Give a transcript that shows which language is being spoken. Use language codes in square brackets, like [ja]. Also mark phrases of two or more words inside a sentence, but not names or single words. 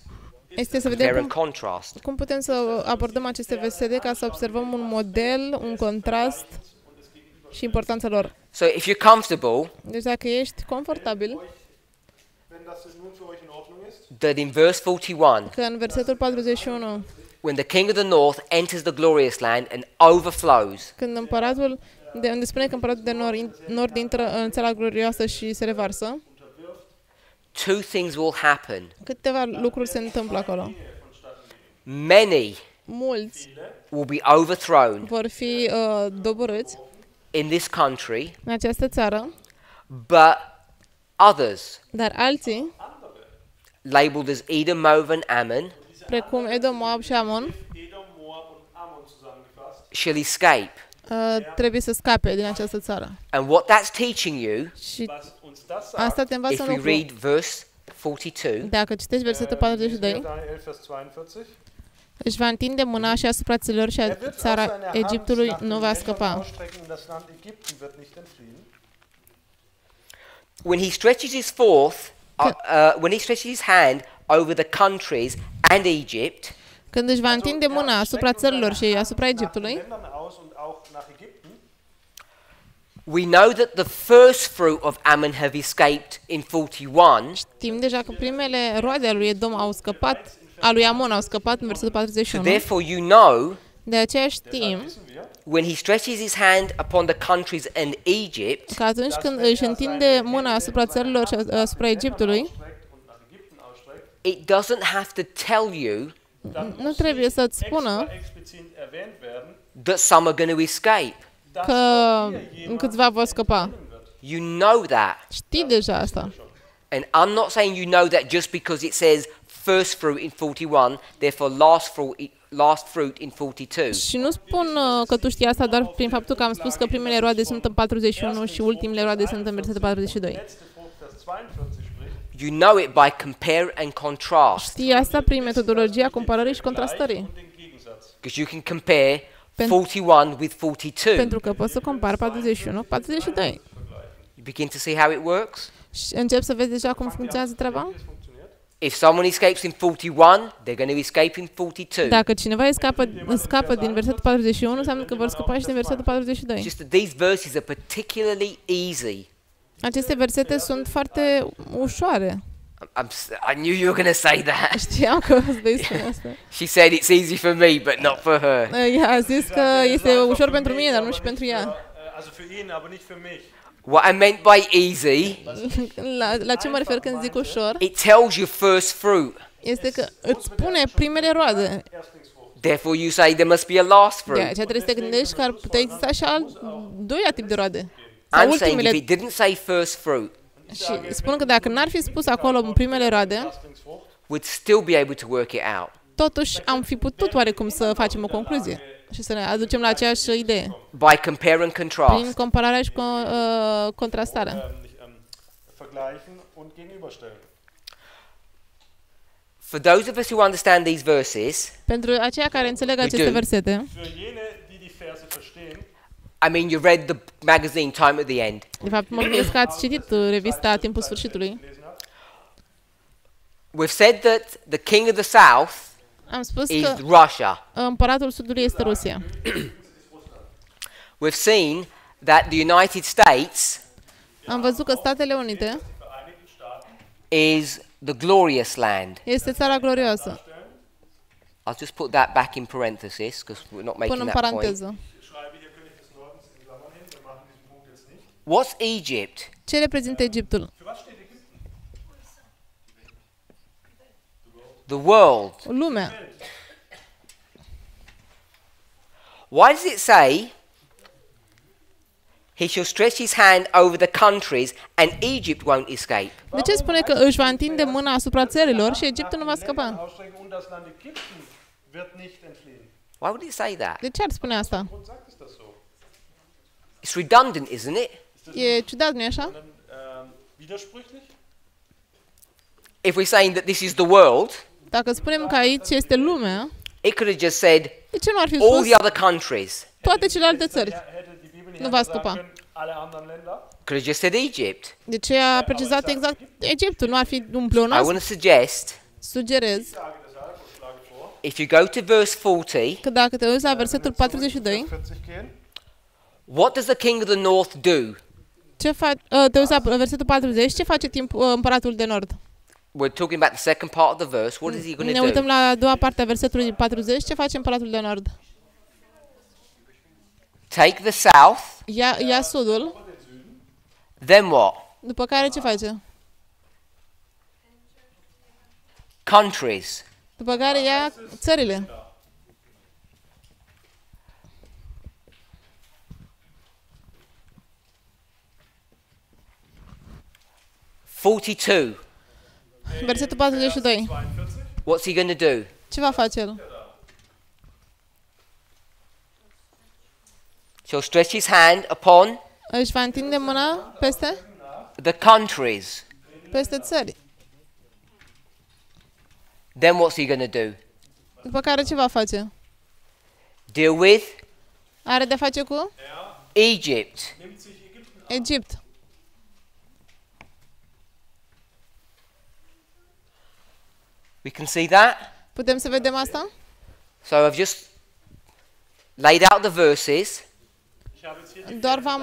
[ro] este să [en] compare [ro] vedem [en] and contrast. [ro] cum putem să abordăm aceste versete ca să observăm un model, un contrast și importanța lor. [en] So if you're comfortable, [ro] Deci dacă ești confortabil, [en] that in verse 41, [ro] că în versetul 41, [en] when the king of the north enters the glorious land and overflows, [ro] când împăratul, unde spune că împăratul de nord intră în țara glorioasă și se revarsă, [en] two things will happen. [ro] câteva lucruri se întâmplă acolo. [en] Many [ro] Mulți [en] will be overthrown [ro] vor fi doborâți [en] in this country, [ro] în această țară, [en] but others, [ro] dar alții, [en] labeled as Edom, Moab, and Ammon, [ro] precum Edom, Moab și Amon, [en] shall escape. [ro] trebuie să scape din această țară. [en] And what that's teaching you, [ro] Și asta te învață [en] if [ro] un [en] we [ro] lucru. [en] read verse 42, [ro] Dacă citești versetul 42, își va întinde mâna și asupra țărilor și țara Egiptului nu va scăpa. [en] when he stretches his when he stretches his hand over the countries and Egypt, [ro] Când își va întinde mâna asupra țărilor și asupra Egiptului, [en] we know that the first fruit of Ammon have escaped in 41, [ro] știm deja că primele roade ale lui Edom au scăpat, a lui Amon au scăpat în versetul [en] so [ro] 41. [en] therefore you know [ro] De aceea știm [en] when he stretches his hand upon the countries and Egypt, [ro] că atunci când își întinde mâna asupra țărilor și asupra Egiptului, [en] it doesn't have to tell you [ro] nu trebuie să-ți spună [en] that some are going to escape. [ro] că câțiva vor scăpa. [en] You know that. [ro] Știi deja asta. [en] And I'm not saying you know that just because it says first fruit in 41, therefore last fruit in 42. [ro] Și nu spun că tu știi asta doar prin faptul că am spus că primele roade sunt în 41 și ultimele roade sunt în versetul 42. [en] You know it by compare and contrast. [ro] Știi asta prin metodologia comparării și contrastării. [en] Because you can compare 41 with 42. [ro] Pentru că poți să compari 41 cu 42. [en] You begin to see how it works. [ro] Și încep să vezi deja cum funcționează treaba? [en] If someone escapes in 41, they're going to escape in 42. [ro] Dacă cineva scapă din versetul 41, înseamnă că vor scăpa și din versetul 42. [en] Just that these verses are particularly easy. [ro] Aceste versete sunt foarte ușoare. [en] I knew you were going to say that. [ro] Știam că îți vei spune asta. [en] She said it's easy for me, but not for her. [ro] Ea a zis că este ușor pentru mine, dar nu și pentru ea. [de] Also für ihn, aber nicht für mich. [en] What I meant by easy, [ro] La ce mă refer când zic ușor? [en] it tells you first fruit. [ro] Este că îți spune primele roade. [en] Therefore you say there must be a last [ro] De [en] fruit. [ro] aceea trebuie să te gândești că ar putea exista și al doilea tip de roade. [en] I'm [ro] Sau [en] saying [ro] ultimele. [en] if it didn't say first fruit, [ro] Și spun că dacă n-ar fi spus acolo în primele roade, [en] we'd still be able to work it out. [ro] totuși am fi putut oarecum să facem o concluzie și să ne aducem la aceeași idee. [en] By compare and [ro] Prin [en] contrast. [ro] compararea și contrastarea. [de] Vergleichen und gegenüberstellen. [en] For those of us who understand these verses, [ro] Pentru aceia care înțeleg aceste [en] do. [ro] versete, [de] Für jene, die die Verse verstehen, [en] I mean, you read the magazine Time at the End. [ro] de fapt mă gândesc că ați citit revista Timpul Sfârșitului. [en] We've said that the king of the south [ro] Am spus [en] is [ro] că [en] Russia. [ro] împăratul Sudului este Rusia. [en] We've seen that the United States [ro] Am văzut că Statele Unite [en] is the glorious land. [ro] este țara glorioasă. [en] I'll just put that back in parenthesis because we're not [ro] Până [en] making [ro] în [en] that point. [ro] paranteză. [en] What's Egypt? [ro] Ce reprezintă Egiptul? [en] The world. [ro] Lumea. [en] Why does it say, he shall stretch his hand over the countries and Egypt won't escape? [ro] De ce spune că își va întinde mâna asupra țărilor și Egiptul nu va scăpa? [de] Ausstrecken und das Land Ägypten wird nicht entfliehen. [en] Why would it say that? [ro] De ce ar spune asta? [de] Grund sagt es das so. [en] It's redundant, isn't it? [ro] E ciudat, nu-i așa? [de] Sondern, widersprüchlich? [en] If we're saying that this is the world, [ro] Dacă spunem că aici este lumea, [en] it could have just said [ro] de ce nu ar fi [en] all [ro] spus [en] the other countries. [ro] toate celelalte țări? [de] Hätte die Bibel nicht [ro] Nu va [de] einfach [ro] scăpa. [de] sagen können, alle anderen Länder? [en] Could have just said Egypt. [ro] De ce a precizat exact Egiptul? Nu ar fi un [en] I [ro] pleonasm? [en] want to suggest, [ro] Sugerez [de] Sage deshalb und schlage vor, [en] if you go to verse 40, [ro] că dacă te uiți la versetul 42, [de] 40 gehen. [en] what does the king of the north do? [ro] te uiți la versetul 40, ce face împăratul de nord? [en] We're talking about the second part of the verse. What is he going [ro] Ne [en] to [ro] uităm [en] do? [ro] la a doua parte a versetului 40, ce face împăratul de nord? [en] Take the south, [ro] Ia sudul, [en] then what? [ro] după care ce face? [en] Countries. [ro] După care ia țările. Versetul 42. [en] What's he going to do? [ro] Ce va face el? [en] Shall stretch his hand upon [ro] Își va întinde mâna peste [en] the countries. [ro] țări. [en] Then what's he going to do? [ro] După care ce va face? [en] Deal with [ro] Are de face cu [en] Egypt. [ro] Egipt. [en] We can see that. [ro] Putem să vedem asta? [en] So I've just laid out the verses. [ro] Doar v-am